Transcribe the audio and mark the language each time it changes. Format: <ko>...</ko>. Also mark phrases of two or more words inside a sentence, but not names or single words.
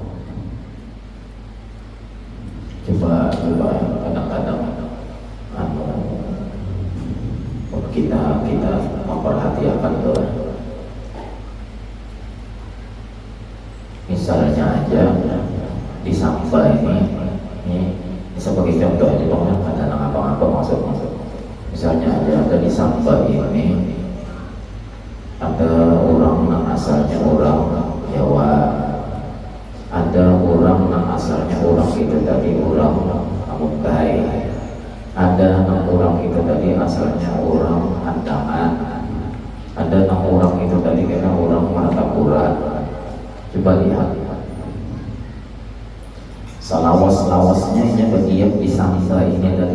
<id>Coba kadang-kadang kita memperhatikan tuh, misalnya aja di Samba ini sebagai contoh aja, pokoknya ada apa-apa maksud. Misalnya aja ada di Samba ini ada orang yang asalnya orang Jawa, ada orang yang asalnya orang itu tadi orang Amuntai, ada orang itu tadi asalnya orang Andaman, ada orang itu tadi kira orang Martapura. Coba lihat selawas-lawasnya ini berdiam di Samba ini tadi.</id>